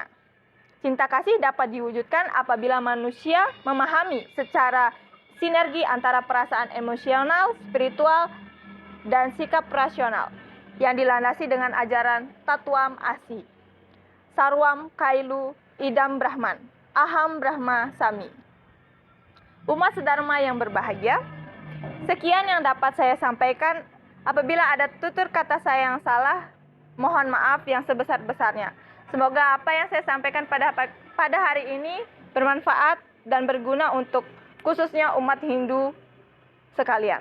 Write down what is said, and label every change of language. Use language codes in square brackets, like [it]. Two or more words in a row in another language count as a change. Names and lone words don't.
[id] Cinta kasih dapat diwujudkan apabila manusia memahami secara sinergi antara perasaan emosional, spiritual, dan sikap rasional yang dilandasi dengan ajaran [sa] Tatwam Asi, Sarwam Kailu Idam Brahman, Aham Brahma Sami. [id] Umat sedharma yang berbahagia, sekian yang dapat saya sampaikan. Apabila ada tutur kata saya yang salah, mohon maaf yang sebesar-besarnya. Semoga apa yang saya sampaikan pada hari ini bermanfaat dan berguna untuk khususnya umat Hindu sekalian.